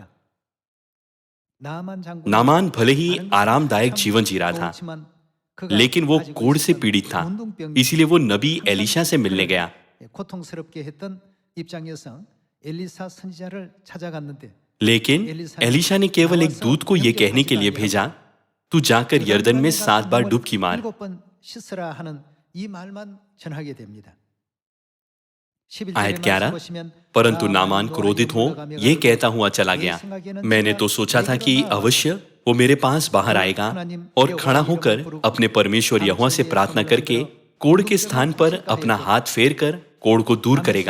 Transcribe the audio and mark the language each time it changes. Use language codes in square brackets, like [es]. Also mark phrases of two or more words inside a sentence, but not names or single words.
[hi] नामान भले ही आरामदायक जीवन जी रहा था, लेकिन वो कोढ़ से पीड़ित था, इसीलिए वो नबी एलीशा से मिलने गया। लेकिन एलीशा ने केवल एक दूत को यह कहने के लिए भेजा, तू जाकर यरदन में 7 बार डुबकी मार। [ko] 씻으라 하는 이 말만 전하게 됩니다. [hi] आयत 11, परंतु नामान क्रोधित हो ये कहता हुआ चला गया, मैंने तो सोचा था कि अवश्य वो मेरे पास बाहर आएगा और खड़ा होकर अपने परमेश्वर यहोवा से प्रार्थना करके कोढ़ के स्थान पर अपना हाथ फेर कर कोढ़ को दूर करेगा।